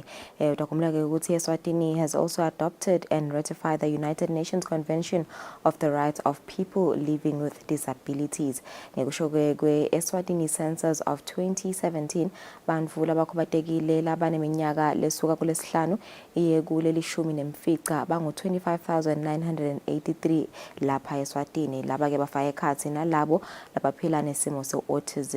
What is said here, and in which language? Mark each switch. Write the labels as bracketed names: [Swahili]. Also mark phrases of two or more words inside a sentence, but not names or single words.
[Swati] Utakumbuka ukuthi [English] Eswatini has also adopted and ratified the United Nations Convention of the Rights of People Living with Disabilities. [Swati] Ngekusho kwe [English] Eswatini census of 2017 [Swati] bantfu labakhubatekile labaneminyaka lesuka kulesihlanu iye kuleli 10 mfica bangu 25,983 lapha Eswatini laba ke bafaka ekhathi nalabo labaphila nesimo se-autism.